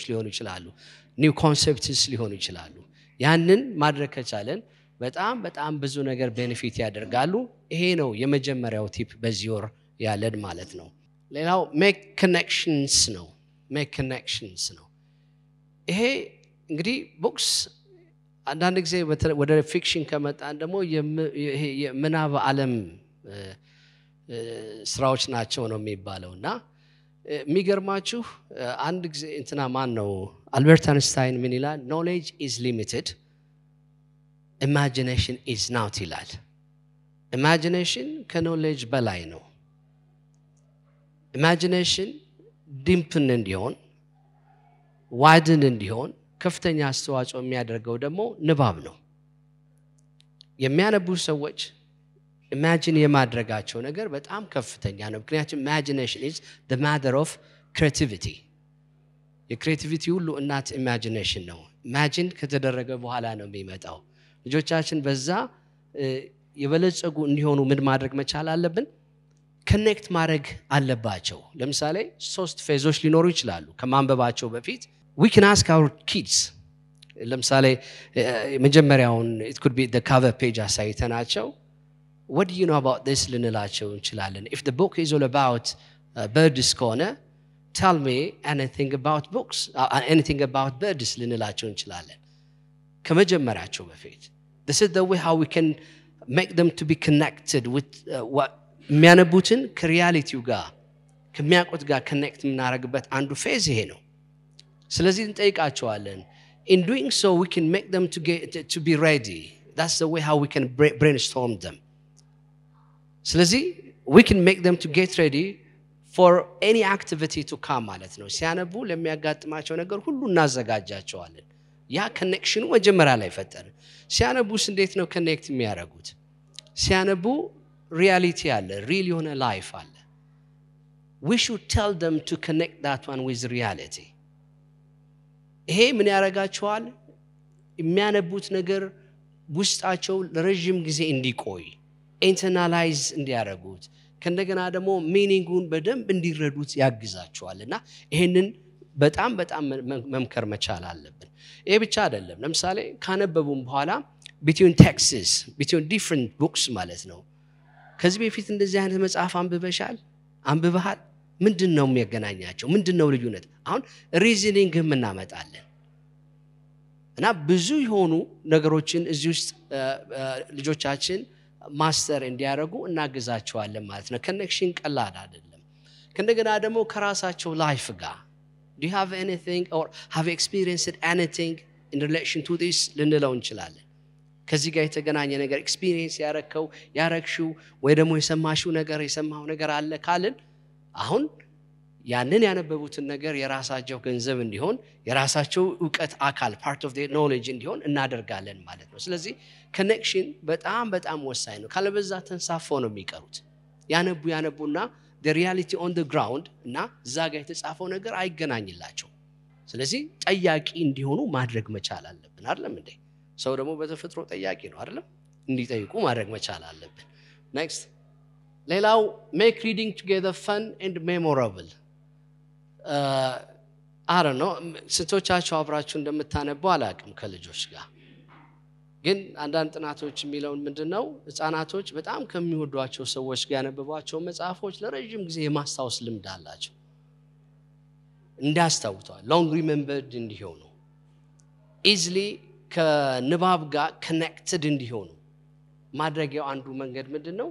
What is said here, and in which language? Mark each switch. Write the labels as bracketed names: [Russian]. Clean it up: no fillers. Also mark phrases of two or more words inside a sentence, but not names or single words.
[Amharic] ሊሆኑ ይችላሉ፣ [English] new concepts [Amharic] ሊሆኑ ይችላሉ። ያንን ማድረግ ከቻለን በጣም ብዙ ነገር ቤኔፊት ያደርጋሉ። ይሄ ነው የመጀመሪያው ቲፕ በዚህ ወር ያለን ማለት ነው። ሌላው [English] make connections [Amharic] ነው። [English] make connections [Amharic] ነው። ይሄ እንግዲህ ቡክስ አንዳንድ ጊዜ ወደ ፊክሽን ከመጣን ደግሞ የምናብ ዓለም ስራዎች ናቸው ነው የሚባለውና የሚገርማችሁ አንድ ጊዜ እንትና ማን ነው አልበርት አንስታይን ምን ይላል? [English] knowledge is limited, imagination is not [Amharic] ይላል። imagination ከኖሌጅ በላይ ነው። imagination ዲምፕን እንዲሆን ዋይድን እንዲሆን ከፍተኛ አስተዋጽኦ የሚያደርገው ደግሞ ንባብ ነው። የሚያነቡ ሰዎች ኢማጂን የማድረጋቸው ነገር በጣም ከፍተኛ ነው። ምክንያቱም [English] imagination is the mother of creativity። [Amharic] የክሬቲቪቲ ሁሉ እናት imagination ነው። ኢማጂን ከተደረገ በኋላ ነው የሚመጣው። ልጆቻችን በዛ የበለጸጉ እንዲሆኑ ምን ማድረግ መቻል አለብን? ኮኔክት ማድረግ አለባቸው። ለምሳሌ 3 ፌዞች ሊኖሩ ይችላሉ ከማንበባቸው በፊት። [English] we can ask our kids [Amharic] ለምሳሌ መጀመሪያውን [English] it could be the cover page አሳይተናቸው what do you know about this [Amharic] ልንላቸው እንችላለን። [English] if the book is all about birds ከሆነ tell me anything about books, anything about birds [Amharic] ልንላቸው እንችላለን ከመጀመሪያቸው በፊት። [English] this is the way how we can make them to be connected with what [Amharic] የሚያነቡትን ከሪያሊቲው ጋር ከሚያውቁት ጋር ኮኔክት የምናደርግበት አንዱ ፌዝ ይሄ ነው። ስለዚህ እንጠይቃቸዋለን። [English] in doing so we can make them to be ready. that's the way how we can brainstorm them. [Amharic] ስለዚህ [English] we can make them to get ready for any activity to come [Amharic] ማለት ነው። ሲያነቡ ለሚያጋጥማቸው ነገር ሁሉ እናዘጋጃቸዋለን። ያ ኮኔክሽኑ መጀመሪያ ላይ ፈጠረ። ሲያነቡስ እንዴት ነው ኮኔክት የሚያደርጉት? ሲያነቡ ሪያሊቲ አለ፣ ሪል የሆነ ላይፍ አለ። [English] we should tell them to connect that one with reality. [Amharic] ይሄ ምን ያደርጋቸዋል? የሚያነቡት ነገር ውስጣቸው ለረጅም ጊዜ እንዲቆይ ኢንተርናላይዝ እንዲያደርጉት ከእንደገና ደግሞ ሚኒንጉን በደንብ እንዲረዱት ያግዛቸዋልና ይሄንን በጣም መምከር መቻል አለብን። ይሄ ብቻ አይደለም። ለምሳሌ ካነበቡም በኋላ [English] between texts, between different books [Amharic] ማለት ነው። ከዚህ በፊት እንደዚህ አይነት መጽሐፍ አንብበሃል? ምንድነው የሚያገናኛቸው? ምንድነው ልዩነት? አሁን ሪዝኒንግ እናመጣለን እና ብዙ የሆኑ ነገሮችን እዚህ ውስጥ ልጆቻችን ማስተር እንዲያደርጉ እናግዛቸዋለን ማለት ነው። ኮኔክሽን ቀላል አይደለም። ከእንደገና ደግሞ ከራሳቸው ላይፍ ጋር do [English] you have anything or have experienced anything in relation to this [Amharic] ልንለው እንችላለን። ከዚህ ጋር የተገናኘ ነገር ኤክስፒሪየንስ ያረክሽው ወይ ደግሞ የሰማው ነገር አለ ካልን አሁን ያንን ያነበቡትን ነገር የራሳቸው ገንዘብ እንዲሆን የራሳቸው ዕውቀት አካል [English] part of their knowledge [Amharic] እንዲሆን እናደርጋለን ማለት ነው። ስለዚህ ኮኔክሽን በጣም ወሳኝ ነው። ካለበዛ ተንሳፈው ነው የሚቀሩት። ያነቡና [English] the reality on the ground [Amharic] እና እዛ ጋር የተጻፈው ነገር አይገናኝላቸው። ስለዚህ ጠያቂ እንዲሆኑ ማድረግ መቻል አለብን አይደለም እንዴ? ሰው ደግሞ በተፈጥሮ ጠያቂ ነው አይደለም? እንዲጠይቁ ማድረግ መቻል አለብን። [English] next ሌላው make reading together fun and memorable. I don't know [Amharic] ስንቶቻችሁ አብራችሁ እንደምታነቡ አላውቅም ከልጆች ጋር። ግን አንዳንድ ጥናቶች የሚለውን ምንድነው ህፃናቶች በጣም ከሚወዷቸው ሰዎች ጋር ያነበቧቸው መጽሐፎች ለረጅም ጊዜ የማስታወስ ልምድ አላቸው። እንዳስታውቷል [English] long remembered [Amharic] እንዲሆኑ easily ከንባብ ጋር connected እንዲሆኑ ማድረጊያው አንዱ መንገድ ምንድነው?